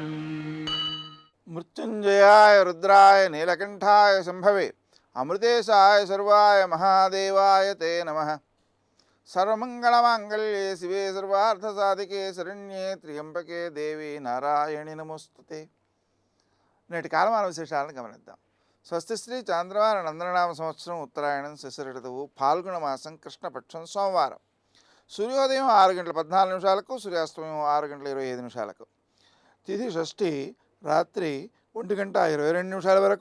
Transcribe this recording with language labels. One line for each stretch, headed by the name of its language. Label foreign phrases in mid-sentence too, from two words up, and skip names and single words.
Sanskrit: मृत्युंजयाय रुद्राय नीलकंठाय संभवे अमृतेशाय सर्वाय महादेवाय ते नमः। सर्वमंगलमांगल्ये शिवे सर्वार्थसाधिके शरण्ये त्र्यंबके देवी नारायणि नमोस्तुते।
Telugu: నేటి కాలమాన విశేషాలను గమనిద్దాం. స్వస్తిశ్రీ చాంద్రమాన నందననామ సంవత్సరం ఉత్తరాయణం శశిర ఋతువు ఫాల్గుణ మాసం కృష్ణపక్షం సోమవారం. సూర్యోదయం 6 గంటల 14 నిమిషాలకు, సూర్యాస్తమయం 6 గంటల 25 నిమిషాలకు. తిథి షష్ఠి రాత్రి 1 గంట 22 నిమిషాల వరకు.